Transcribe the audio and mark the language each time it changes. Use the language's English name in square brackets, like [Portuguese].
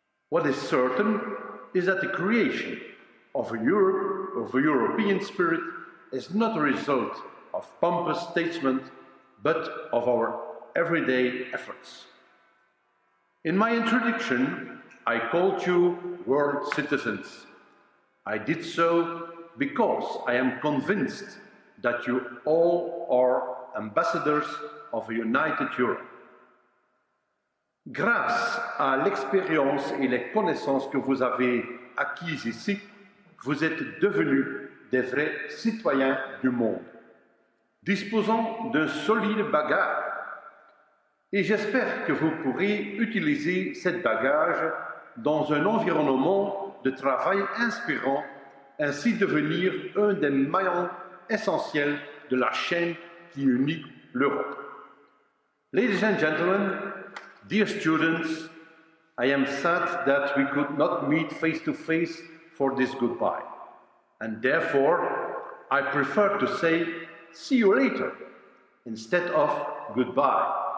[English] What is certain is that the creation of a European spirit is not a result of pompous statement, but of our everyday efforts. In my introduction, I called you world citizens. I did so because I am convinced that you all are ambassadors of a united Europe. [French] Grâce à l'expérience et les connaissances que vous avez acquises ici, vous êtes devenus des vrais citoyens du monde, disposant d'un solide bagage. Et j'espère que vous pourrez utiliser cet bagage dans un environnement de travail inspirant, ainsi devenir un des maillons essentiels de la chaîne qui unit l'Europe. [English] Ladies and gentlemen, dear students, I am sad that we could not meet face to face for this goodbye. And therefore, I prefer to say, see you later, instead of goodbye.